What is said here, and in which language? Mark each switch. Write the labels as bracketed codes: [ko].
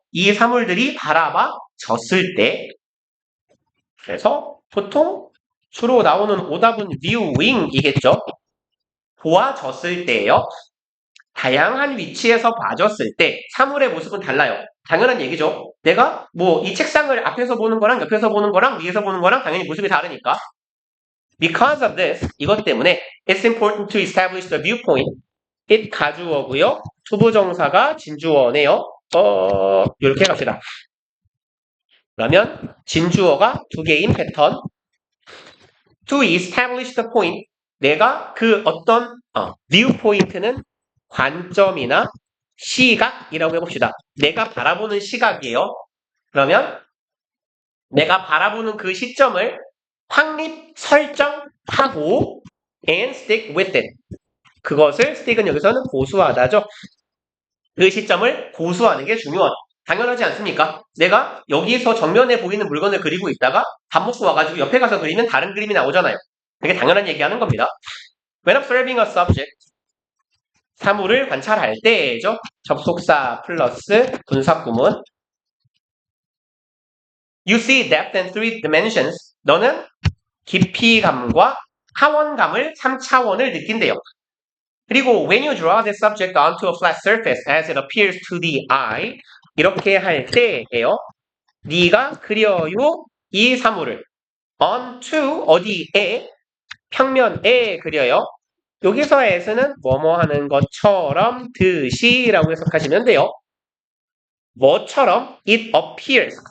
[ko] 이 사물들이 바라봐졌을 때. 그래서 보통 주로 나오는 오답은 viewing이겠죠. 보아졌을 때예요. 다양한 위치에서 봐줬을 때 사물의 모습은 달라요. 당연한 얘기죠. 내가 뭐 이 책상을 앞에서 보는 거랑 옆에서 보는 거랑 위에서 보는 거랑 당연히 모습이 다르니까. [en] Because of this, [ko] 이것 때문에 [en] it's important to establish the viewpoint. [ko] it 가주어고요. 투부정사가 진주어네요. 이렇게 갑시다. 그러면 진주어가 두 개인 패턴. [en] To establish the point. [ko] 내가 그 어떤 viewpoint는 관점이나 시각이라고 해봅시다. 내가 바라보는 시각이에요. 그러면 내가 바라보는 그 시점을 확립 설정하고 [en] and stick with it. [ko] 그것을 stick은 여기서는 고수하다죠. 그 시점을 고수하는 게 중요하다. 당연하지 않습니까? 내가 여기서 정면에 보이는 물건을 그리고 있다가 밥 먹고 와가지고 옆에 가서 그리면 다른 그림이 나오잖아요. 그게 당연한 얘기하는 겁니다. [en] When observing a subject, [ko] 사물을 관찰할 때죠. 접속사 플러스 분사구문. [en] You see depth in 3 dimensions. [ko] 너는 깊이감과 하원감을 3차원을 느낀대요. [en] 그리고 when you draw the subject onto a flat surface as it appears to the eye, [ko] 이렇게 할 때예요. 네가 그려요 이 사물을 onto 어디에 평면에 그려요. 여기서 as는 뭐뭐 하는 것처럼 듯이라고 해석하시면 돼요. 뭐처럼? [en] It appears.